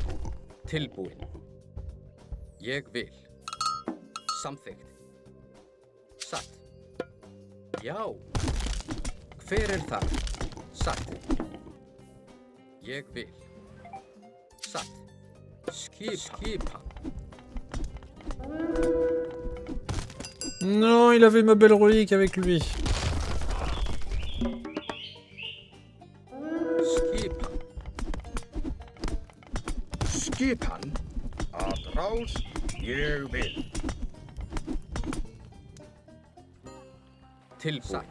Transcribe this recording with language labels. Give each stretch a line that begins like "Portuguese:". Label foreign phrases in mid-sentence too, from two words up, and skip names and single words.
Icelandic: Tilbúinn. Ég vil. Samþykkt. Satt. Já. Hver þar? Satt. Ég vil. Satt. Skipan.
French: Non, il avait ma belle relique avec lui.
Icelandic: Skipan. Skipan. Atrás. Ég vil. Tilbúinn.